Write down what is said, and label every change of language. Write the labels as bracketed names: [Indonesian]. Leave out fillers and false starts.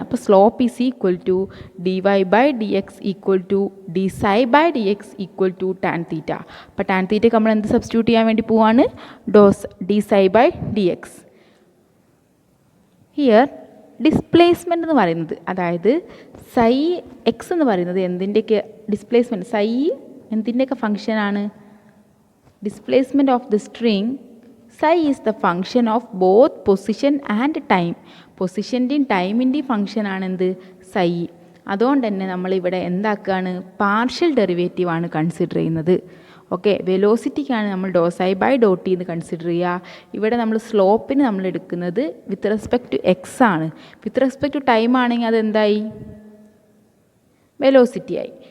[Malayalam] അപ്പോൾ [English] Slope is equal to dy by d x equal to d psi by d x equal to tan theta. [Malayalam] അപ്പോൾ tan തീറ്റയ്ക്ക് നമ്മൾ എന്ത് substitute ചെയ്യാൻ വേണ്ടി പോവാണ്? D psi by D X. Here displacement എന്ന് പറയുന്നത്, അതായത് സൈ എക്സ് എന്ന് പറയുന്നത് എന്തിൻ്റെയൊക്കെ ഡിസ്പ്ലേസ്മെൻറ്റ്? സൈ എന്തിൻ്റെയൊക്കെ ഫംഗ്ഷനാണ്? [English] Displacement of the string psi is the function of both position and time. [Malayalam] പൊസിഷൻ്റെയും ടൈമിൻ്റെയും ഫംഗ്ഷനാണ് എന്ത്? psi. അതുകൊണ്ട് തന്നെ നമ്മളിവിടെ എന്താക്കുകയാണ്? പാർഷ്യൽ ഡെറിവേറ്റീവ് ആണ് കൺസിഡർ ചെയ്യുന്നത്. ഓക്കെ, വെലോസിറ്റിക്കാണ് നമ്മൾ [English] doh psi by doh t [Malayalam] എന്ന് കൺസിഡർ ചെയ്യുക. ഇവിടെ നമ്മൾ സ്ലോപ്പിന് നമ്മൾ എടുക്കുന്നത് [English] with respect to x [Malayalam] ആണ്. [English] with respect to time [Malayalam] ആണെങ്കിൽ അതെന്തായി? വെലോസിറ്റി ആയി.